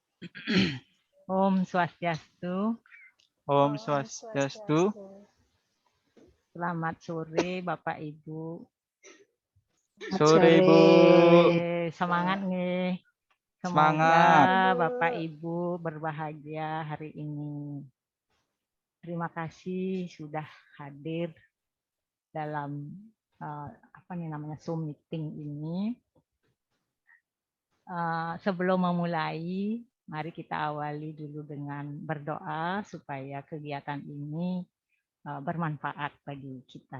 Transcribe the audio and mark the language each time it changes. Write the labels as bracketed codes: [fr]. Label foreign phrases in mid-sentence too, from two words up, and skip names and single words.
[sa] Om Swastiastu. Om Om Swastiastu. Swastiastu. [id] Selamat sore Bapak Ibu. Sore Bu. Semangat nih. Semoga Semangat. Bapak Ibu berbahagia hari ini. Terima kasih sudah hadir dalam Zoom meeting ini. Sebelum memulai, mari kita awali dulu dengan berdoa supaya kegiatan ini bermanfaat bagi kita.